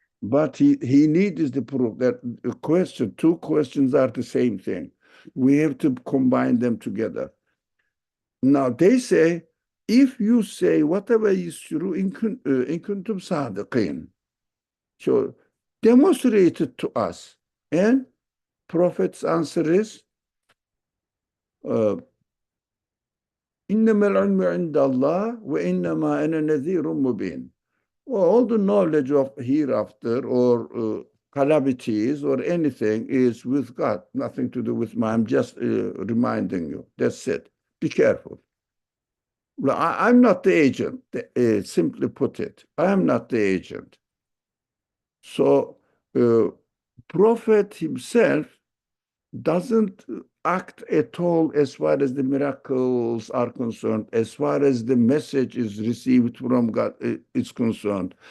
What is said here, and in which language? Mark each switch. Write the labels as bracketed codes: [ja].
[en] but he needs the proof that two questions are the same thing. We have to combine them together. Now they say, if you say whatever is true in kuntum sadiqin, so demonstrate it to us. And Prophet's answer is, [ar] إِنَّمَا الْعِلْمُ عِنْدَ اللَّهِ وَإِنَّمَا أَنَا نَذِيرٌ مُبِينٌ. [en] Well, all the knowledge of hereafter or calamities or anything is with God, nothing to do with me. I'm just reminding you. That's it. Be careful. Well, I'm not the agent, simply put it. I am not the agent. So, Prophet himself doesn't act at all as far as the miracles are concerned, as far as the message is received from God is concerned.